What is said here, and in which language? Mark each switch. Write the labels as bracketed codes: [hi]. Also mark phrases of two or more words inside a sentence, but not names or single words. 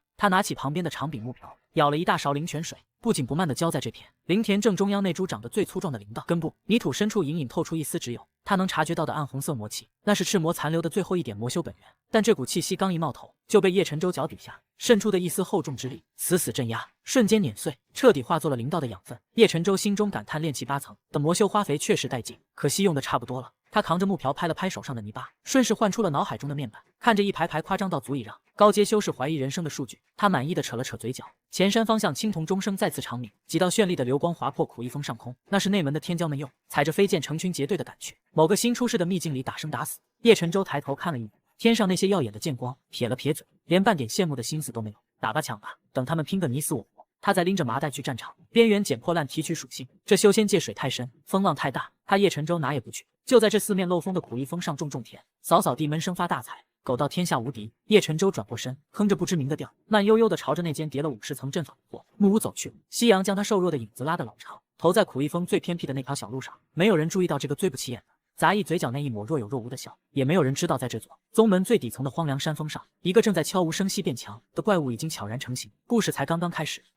[zh] 他拿起旁邊的長柄木瓢，舀了一大勺靈泉水，不緊不慢地澆在這片靈田正中央那株長得最粗壯的靈道根部。泥土深處隱隱透出一絲只有他能察覺到的暗紅色魔氣，那是赤魔殘留的最後一點魔修本源。但這股氣息剛一冒頭，就被葉晨舟腳底下滲出的一絲厚重之力死死鎮壓，瞬間碾碎，徹底化作了靈道的養分。葉晨舟心中感嘆，練氣8層的魔修花肥確實帶勁，可惜用的差不多了。他扛着木瓢拍了拍手上的泥巴，順势喚出了腦海中的面板，看着一排排誇張到足以讓高阶修士怀疑人生的数据，他满意的扯了扯嘴角。前山方向青铜钟声再次长鸣，几道绚丽的流光划破苦一峰上空，那是内门的天骄们又踩着飞剑成群结队的趕去。某个新出世的秘境里打生打死，叶晨舟抬头看了一眼天上那些耀眼的剑光，撇了撇嘴，连半点羡慕的心思都没有。打吧抢吧，等他們拼個你死我活。他在拎着麻袋去戰場，邊緣撿破爛提取屬性。這修仙界水太深，風浪太大，他葉晨舟哪也不去，就在這四面漏風的苦一峰上種田，掃掃地門生發大財，苟到天下無敵。葉晨舟轉過身，哼着不知名的調，慢悠悠地朝着那間疊了50層陣法的木屋走去。夕陽將他瘦弱的影子拉得老長，投在苦一峰最偏僻的那條小路上。沒有人注意到這個最不起眼的雜役嘴角那一抹若有若無的笑，也沒有人知道，在這座宗門最底層的荒涼山峰上，一個正在悄無聲息變強的怪物已經悄然成型。故事才剛剛開始。